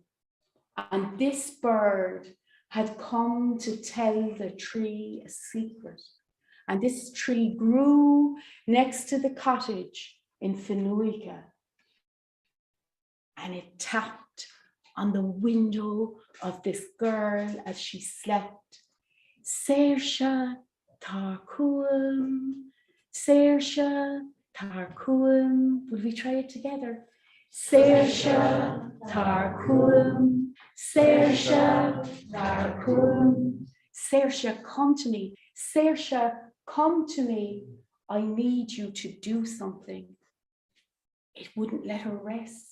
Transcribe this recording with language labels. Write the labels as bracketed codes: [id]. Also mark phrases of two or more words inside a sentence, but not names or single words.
[en] And this bird had come to tell the tree a secret. And this tree grew next to the cottage in Finuica. And it tapped on the window of this girl as she slept. [ga] Saoirse tar cuam, Saoirse tar cuam. [en] Will we try it together? [ga] Saoirse tar cuam, Saoirse tar cuam. [en] Saoirse, come to me. Saoirse, come to me. I need you to do something. It wouldn't let her rest.